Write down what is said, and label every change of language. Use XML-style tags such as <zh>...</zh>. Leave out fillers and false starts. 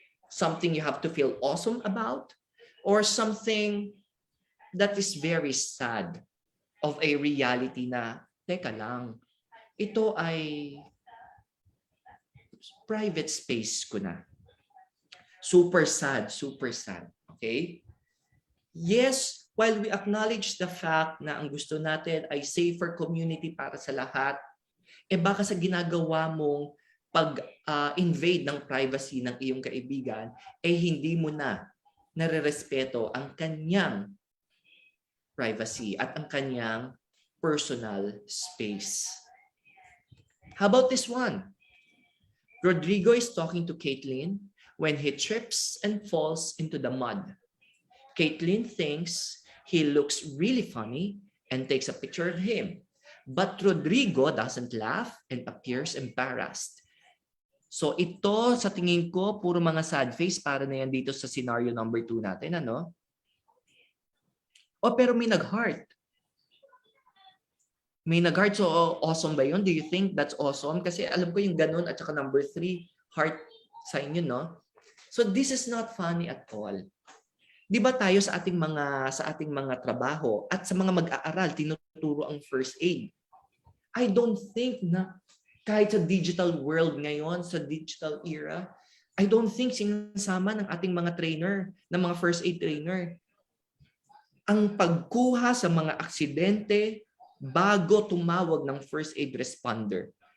<en>Something you have to feel awesome about? Or something that is very sad of a reality na,</en> <tl>teka lang, ito ay private space ko na.</tl> <en>Super sad, super sad. Okay? Yes, while we acknowledge the fact</en> <tl>na ang gusto natin ay safer community para sa lahat, baka sa ginagawa mong pag-invade ng privacy ng iyong kaibigan, hindi mo na nare-respeto ang kanyang privacy at ang kanyang personal space.</tl> <en>How about this one? Rodrigo is talking to Caitlin when he trips and falls into the mud. Caitlin thinks he looks really funny and takes a picture of him. But Rodrigo doesn't laugh and appears embarrassed.</en> <tl>So ito sa tingin ko, puro mga sad face para na yan dito sa scenario number 2 natin. Ano? O pero may nag-heart. May nag-heart. So awesome ba yun?</tl> <en>Do you think that's awesome?</en> <tl>Kasi alam ko yung ganun at saka number 3, heart sign yun, no?</tl> <en>So this is not funny at all.</en> <tl>Di ba tayo sa ating mga trabaho at sa mga mag-aaral, tinuturo ang first aid.</tl> <en>I don't think</en> <tl>na kahit sa digital world ngayon, sa digital era, I don't think sinasama ng ating mga trainer, ng mga first aid trainer, ang pagkuha sa mga aksidente bago tumawag ng first aid responder.</tl>